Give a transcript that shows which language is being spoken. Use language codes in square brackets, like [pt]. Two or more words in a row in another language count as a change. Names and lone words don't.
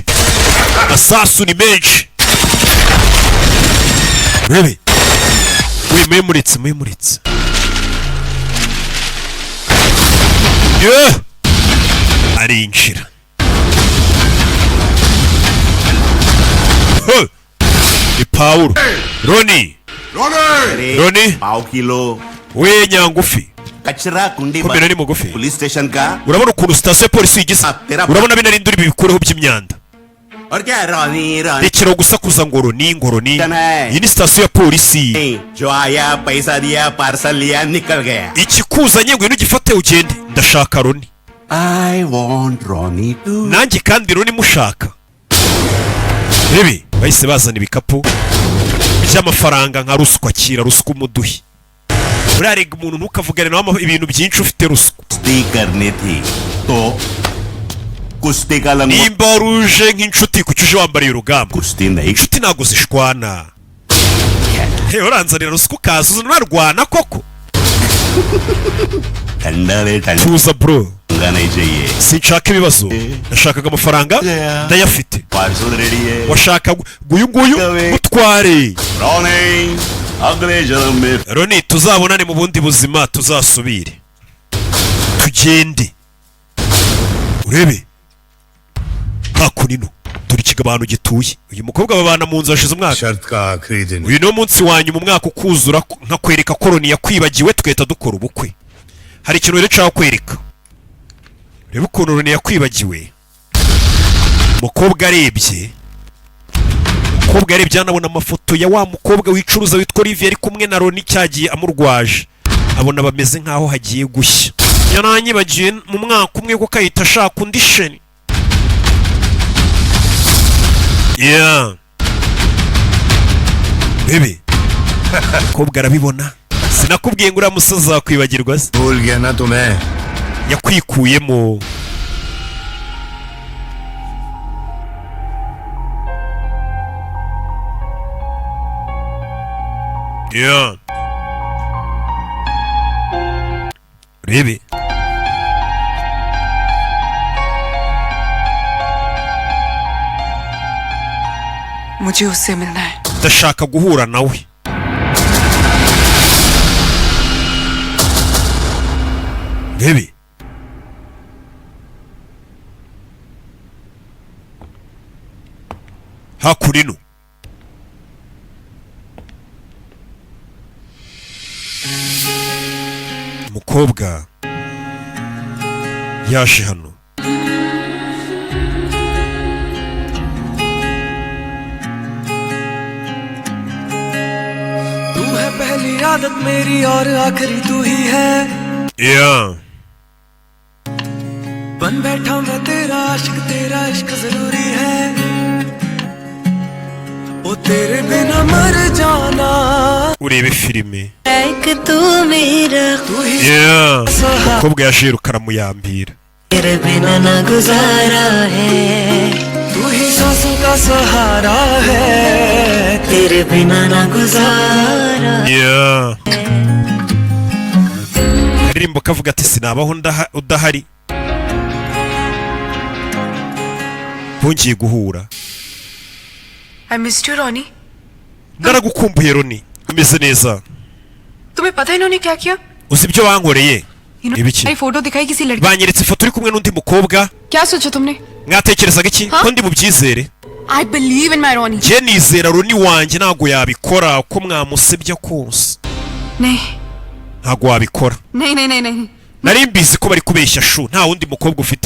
[rw] Masasu ni menshi. Rebe. Mwimuritse. Arinjira. Ni Paulo. Roni. [hi] पाव किलो [rw] We nyangufi. [hi] कचरा कुंडी [rw] Ko mbere ni mugufi. [hi] पुलिस स्टेशन का [rw] Urabona ukuntu sitasiyo ya polisi yigize? Urabona bino ari nduri bibikureho by'imyanda. [hi] और क्या रानी [rw] Rekera gusakuza ngoroni. Iyi ni sitasiyo ya polisi. [hi] जो आया पैसा दिया पार्सल लिया निकल गया. [rw] Ikikuzanye ngwino ugifate ugende. Ndashaka Roni. [en] I want Ronnie too. [rw] Nanjye kandi Roni mushaka. Rebe bahise bazana ibikapu by'amafaranga nka ruswa kira ruswa umuduhi. Urarega umuntu ntukavugane nawe ibintu byinshi ufite ruswa. [hi] कुश्ती करनी थी तो कुश्ती का लंगोट [rw] Nimba ruje nk'inshuti kucyuje wambariye urugamba. [hi] कुश्ती नहीं [rw] Inshuti ntago zishwana. He uranzanira ruswa ukaza unarwana koko. [hi] ठंडा रे ठंडा [rw] Tuza bro. [hi] नहीं चाहिए. [rw] Sinshaka ibibazo. Nashakaga amafaranga ndayafite. [en] parcel ready [hi] है. [rw] Washaka nguyu mutware. [hi] Ronnie अगले जन्म में [rw] Roni tuzabonane mu bundi buzima tuzasubire. Tugende. Urebe. Hakunino. Turi kigabano gituye. Uyu mukobwa babana mu nzu ashize umwaka. [hi] शर्त का आखिरी दिन. [rw] Uyu no munsi wanyu mu mwaka ukuzura nka kwereka ko Roni yakwibagiwe tukahita dukora ubukwe. Hari ikintu rero cyaho kwereka. Reba ukuntu Roni yakwibagiwe. Umukobwa arebye. Umukobwa arebye anabona amafoto ya wa mukobwa wicuruza witwa Olivier ari kumwe na Roni cyagiye amurwaje. Abona bameze nkaho hagiye gushya. Yaranyibagiye mu mwaka umwe ko kayita ashaka undi sheni. Yeah. Bebe. Umukobwa arabibona. Sinakubwiye ngo uriya musozi wakwibagirwa se. [hi] भूल गया ना तुम्हें. [rw] Yakwikuyemo. Yeah. Rebe. [hi] मुझे उससे मिलना है. [rw] Ndashaka guhura nawe. Rebe. Hakurino. Umukobwa yaje hano. [hi] तू है पहली आदत मेरी और आखिरी तू ही है. Yeah. बन बैठा मैं तेरा इश्क जरूरी है. ओ तेरे बिना मर जाना. [rw] Urebe filime. [hi] तू मेरा तू ही Yeah. [rw] Umukobwa yaje yirukana muyambira. [hi] तेरे बिना ना गुजारा है. तू ही सांसों का सहारा है. तेरे बिना ना गुजारा. Yeah. [rw] Aririmbo kavuga ati sinabaho udahari. Bongeye guhura. [en] I missed you, Ronnie. [rw] Naragukumbuye Roni. Umeze neza. [hi] तुम्हें पता है इन्होंने क्या किया? [rw] Uzi ibyo bankoreye? Ibiki? [hi] नई फोटो दिखाई किसी लड़की. [rw] Banyeretse ifoto uri kumwe n'undi mukobwa. [hi] क्या सोचा तुमने? [rw] Mwatekerezaga iki? Ko ndi bubyizere? [en] I believe in my Ronnie. [rw] njye nizera Roni wanjye ntabwo yabikora ko mwamusebya kose. [hi] नहीं [rw] ntabwo wabikora. [hi] नहीं नहीं नहीं नहीं [rw] nari mbizi ko bari kubeshya shu nta wundi mukobwa ufite.